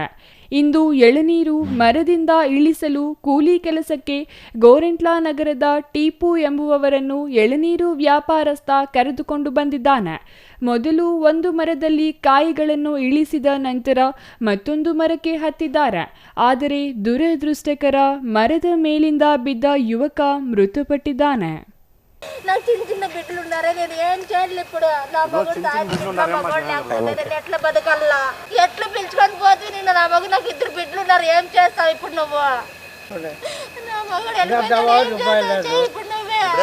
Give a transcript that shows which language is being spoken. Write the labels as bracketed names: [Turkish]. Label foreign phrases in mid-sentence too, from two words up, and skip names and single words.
[Kannada] ಇಂದು ಎಳನೀರು ಮರದಿಂದ ಇಳಿಸಲು ಕೂಲಿ ಕೆಲಸಕ್ಕೆ ಗೋರೆಂಟ್ಲ ನಗರದ ಟಿಪ್ಪು ಎಂಬುವವರನ್ನು ಎಳನೀರು ವ್ಯಾಪಾರಸ್ಥ ಕರೆದುಕೊಂಡು ಬಂದಿದ್ದಾನೆ. ಮೊದಲು ಒಂದು ಮರದಲ್ಲಿ ಕಾಯಿಗಳನ್ನು ಇಳಿಸಿದ ನಂತರ ಮತ್ತೊಂದು ಮರಕ್ಕೆ ಹತ್ತಿದ್ದಾರೆ. ಆದರೆ ದುರದೃಷ್ಟಕರ, ಮರದ ಮೇಲಿಂದ ಬಿದ್ದ ಯುವಕ ಮೃತಪಟ್ಟಿದ್ದಾನೆ. [Telugu] నాకు చిన్న బిడ్డలు ఉన్నారే, నేను ఏం చేయాలి ఇప్పుడు? నా మగడు నేను ఎట్లా బతకల్లా? ఎట్లా పిలుచుకొని పోతే నేను నా మగ నాకు 2 బిడ్డలు ఉన్నారు, ఏం చేస్తావు ఇప్పుడు నువ్వు? నా మగడు ఇప్పుడు నువ్వే.